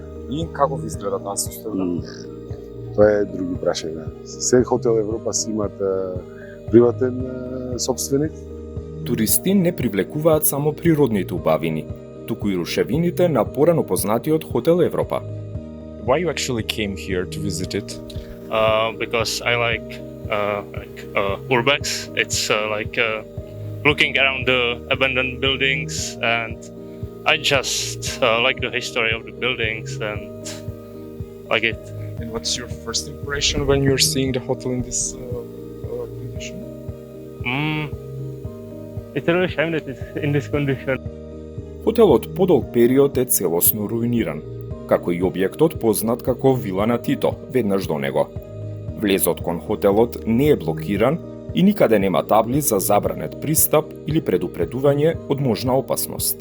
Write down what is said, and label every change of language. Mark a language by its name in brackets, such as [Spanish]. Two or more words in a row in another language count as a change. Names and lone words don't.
[Macedonian] И како ви изгледа таа состојба? Тоа е други прашања. Се Хотел Европа си имат приватен собственик. Туристи не привлекуваат само природните убавини, туку и рушевините на порано познатиот Хотел Европа. [English] Why you actually came here to visit it? Because I like urbex. It's looking around the abandoned buildings, and I just like the history of the buildings and like it. And what's your first impression when you're seeing the hotel in this condition? It's really shame that it's in this condition. [Macedonian] Хотелот подолг период е целосно руиниран, како и објектот познат како Вила на Тито, веднаш до него. Влезот кон хотелот не е блокиран и никаде нема табли за забранет пристап или предупредување од можна опасност.